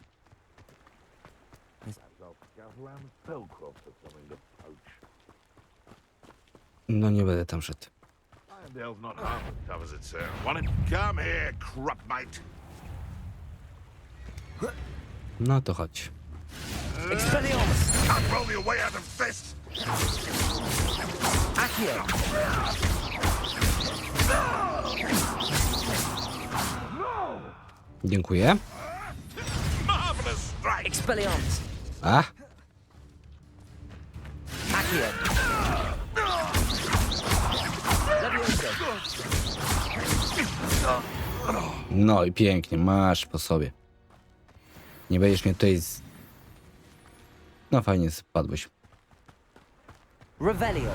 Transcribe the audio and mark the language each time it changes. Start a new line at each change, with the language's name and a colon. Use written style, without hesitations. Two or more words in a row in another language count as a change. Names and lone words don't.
Polish: No nie będę tam szedł. No to chodź. Expelliarmus. Accio. Dziękuję. Expelliarmus. A? Accio. No i pięknie, masz po sobie. Nie będziesz mnie tutaj z... No fajnie spadłeś. Revelio.